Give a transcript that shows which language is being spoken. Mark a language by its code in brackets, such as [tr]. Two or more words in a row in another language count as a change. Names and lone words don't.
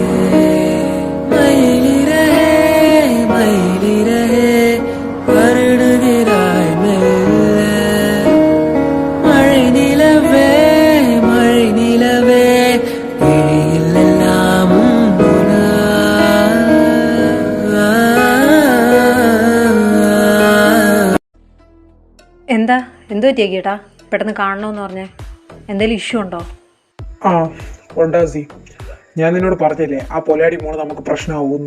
[ta] மயிலிறகே மயிலிறகே வருடுகிறாய் மெல்ல, மழை நிலவே மழை நிலவே விழியில் எல்லாம் [ml] എന്തു പറ്റിയാ കേട്ടാ പെട്ടെന്ന് കാണണമെന്ന് പറഞ്ഞേ? എന്തെങ്കിലും ഇഷ്യൂ ഉണ്ടോ? ഉണ്ടാസി, ഞാൻ നിന്നോട് പറഞ്ഞില്ലേ ആ പൊലാടി മോള് നമുക്ക് പ്രശ്നമാവുമെന്ന്.